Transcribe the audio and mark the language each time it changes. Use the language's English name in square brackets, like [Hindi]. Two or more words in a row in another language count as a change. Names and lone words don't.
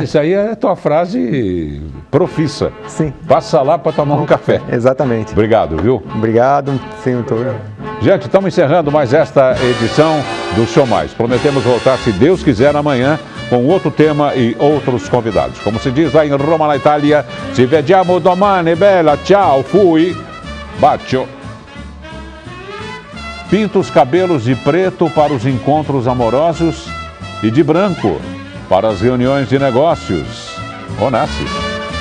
[Portuguese] Isso aí é a tua frase profissa. Sim. Passa lá para tomar um café. Exatamente. Obrigado, viu? Obrigado, senhor. Gente, estamos encerrando mais esta edição do Show Mais. Prometemos voltar, se Deus quiser, amanhã com outro tema e outros convidados. Como se diz lá em Roma, na Itália, [Italian] ci vediamo domani, bella, ciao, fui, bacio. [Portuguese] Pinta os cabelos de preto para os encontros amorosos e de branco para as reuniões de negócios. Onassis.